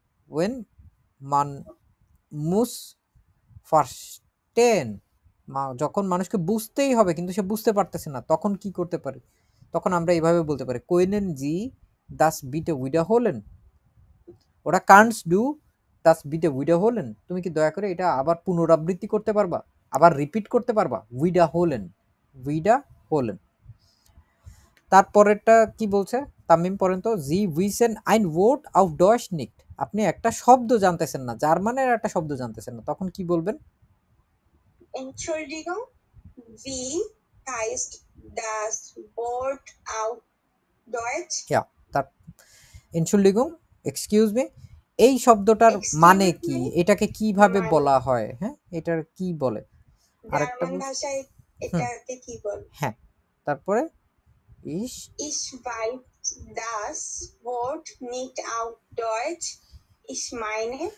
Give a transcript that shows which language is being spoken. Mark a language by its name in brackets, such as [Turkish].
[German] when man muss verstehen, [Bangla] যখন মানুষকে বুঝতেই হবে কিন্তু সে বুঝতে পারতেছে না, তখন কি করতে পারে, তখন আমরা এইভাবে বলতে পারি [German] können Sie das bitte wiederholen, [Bangla] ওরা [German] kannst du das bitte wiederholen, [Bangla] তুমি কি দয়া করে এটা আবার পুনরাবৃত্তি করতে পারবা, আবার রিপিট করতে পারবা, wiederholen, wiederholen। তারপরেরটা কি বলছে তামিম, পড়েন তো, [German] Sie wissen ein Wort auf Deutsch nicht, [Bangla] আপনি একটা শব্দ জানতেছেন না, জার্মানের একটা শব্দ জানতেছেন না, তখন কি বলবেন? [German] Entschuldigung, wie heißt das Wort auf Deutsch? [Bangla] Ja, তার Entschuldigung, [English] excuse me, [Bangla] এই শব্দটার মানে কি, এটাকে কিভাবে বলা হয়, হ্যাঁ এটার কি বলে, আরেকটা জার্মান ভাষায় এটাকে কি বলে? হ্যাঁ, তারপরে ich [German] weiß das Wort nicht auf Deutsch, ich meine,